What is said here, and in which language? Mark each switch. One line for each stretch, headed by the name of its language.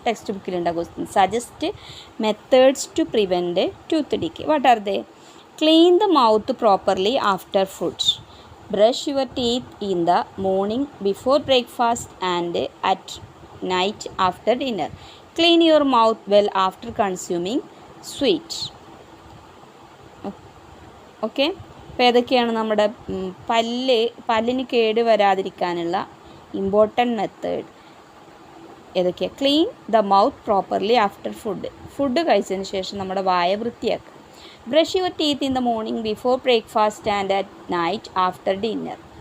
English: Text ബുക്കിലുണ്ടാകും question. Suggest methods to prevent tooth decay. What are they? Clean the mouth properly after food. Brush your teeth in the morning before breakfast and at night after dinner. Clean your mouth well after consuming sweet. Okay.
Malayalam: അപ്പോൾ ഏതൊക്കെയാണ് നമ്മുടെ പല്ലിന് കേട് വരാതിരിക്കാനുള്ള important method? ഏതൊക്കെയാണ്?
English: clean the mouth properly after food
Malayalam: കഴിച്ചതിന് ശേഷം നമ്മുടെ വായ വൃത്തിയാക്കുക.
English: Brush your teeth in the morning before breakfast and at night after dinner.